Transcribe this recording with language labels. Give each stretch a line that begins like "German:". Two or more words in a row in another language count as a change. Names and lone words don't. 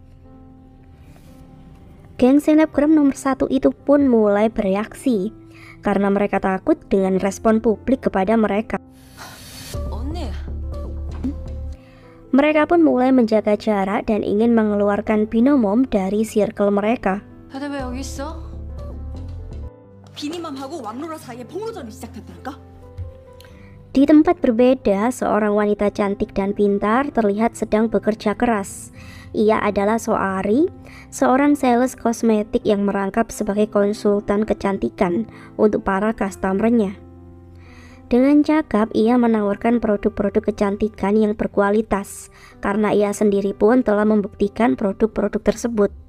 Indonesian: Geng selebgram nomor 1 itu pun mulai bereaksi karena mereka takut dengan respon publik kepada mereka. Mereka pun mulai menjaga jarak dan ingin mengeluarkan Binomom dari circle mereka.
Korean: 다들 왜 여기 있어? 비니맘하고 왕로라 사이에 폭로전이 시작됐다니까?
Indonesian: Di tempat berbeda, seorang wanita cantik dan pintar terlihat sedang bekerja keras. Ia adalah Soari, seorang sales kosmetik yang merangkap sebagai konsultan kecantikan untuk para customer-nya. Dengan cakap, ia menawarkan produk-produk kecantikan yang berkualitas, karena ia sendiri pun telah membuktikan produk-produk tersebut.